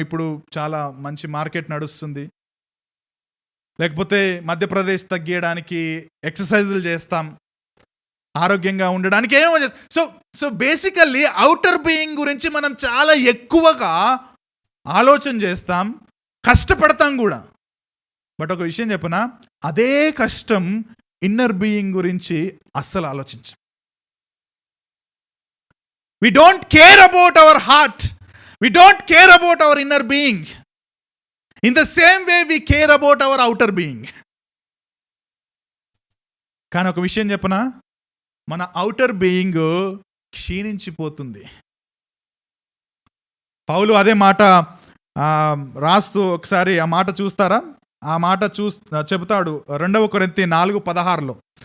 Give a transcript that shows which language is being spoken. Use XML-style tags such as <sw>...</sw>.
<te>ఇప్పుడు చాలా మంచి మార్కెట్ నడుస్తుంది. లేకపోతే మధ్యప్రదేశ్ తగ్గియడానికి ఎక్సర్సైజులు చేస్తాం, ఆరోగ్యంగా ఉండడానికి ఏమో చేస్తాం. సో బేసికల్లీ అవుటర్ బీయింగ్ గురించి మనం చాలా ఎక్కువగా ఆలోచన చేస్తాం, కష్టపడతాం కూడా. బట్ ఒక విషయం చెప్పనా, అదే కష్టం ఇన్నర్ బీయింగ్ గురించి అస్సలు ఆలోచించం.</te> <en>We don't care about our heart. We don't care about our inner being. In the same way we care about our outer being.</en> <te>కానీ ఒక విషయం చెప్పనా, మన అవుటర్ బీయింగ్ క్షీణించిపోతుంది. పౌలు అదే మాట రాస్తూ, ఒకసారి ఆ మాట చూస్తారా? ఆ మాట చెబుతాడు 2 కొరింథీ 4:16.</te>